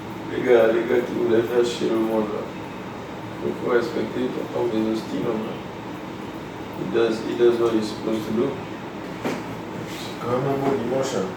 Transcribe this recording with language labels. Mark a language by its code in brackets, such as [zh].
[fr] les gars qui voulaient faire chier le monde là. Il faut respecter ton Bezos Tino. [en] He does what he's supposed to do. [fr] C'est quand même un beau dimanche.